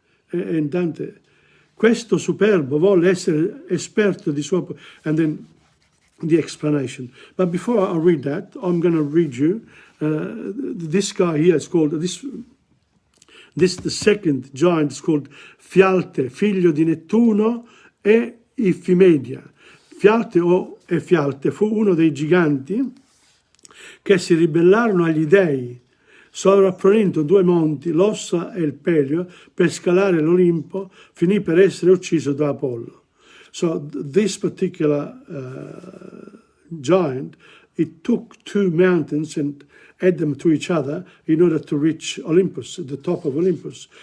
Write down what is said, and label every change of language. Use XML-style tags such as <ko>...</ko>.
<it>And Dante, questo superbo volle essere esperto di suo...</it> <en>And then the explanation. But before I read that, I'm going to read you, this guy here is called, this the second giant is called Fialte,</en> <it>figlio di Nettuno e Ifmedia. Fialte e Fialte fu uno dei giganti che si ribellarono agli dei, sovrapponendo due monti, l'Ossa e il Pelio, per scalare l'Olimpo, finì per essere ucciso da Apollo.</it> <en>So this particular giant it took two mountains and add them to each other in order to reach Olympus, the top of Olympus.</en>